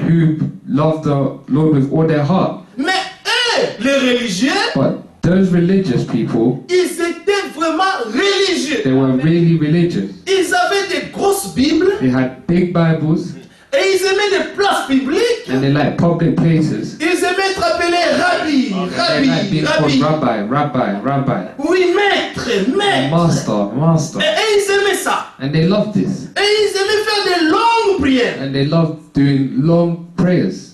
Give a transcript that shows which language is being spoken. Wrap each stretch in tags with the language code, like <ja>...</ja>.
<en>who loved the Lord with all their heart.</en> <fr>Mais eux, les religieux,</fr> <en>But those religious people,</en> <fr>ils étaient vraiment religieux.</fr> <en>they were really religious.</en> <fr>Ils avaient des grosses Bibles</fr> <en>They had big Bibles</en> <fr>et publiques,</fr> <en>and they like public places.</en> <fr>ils aimaient être appelés rabbi,</fr> <en>They like being rabbi, called rabbi. rabbi.</en> <fr>Oui, maître.</fr> <en>Master.</en> <fr>Et ils aimaient ça.</fr> <en>And they love this.</en> <fr>Et ils aimaient faire de longues prières.</fr> <en>And they love doing long prayers.</en>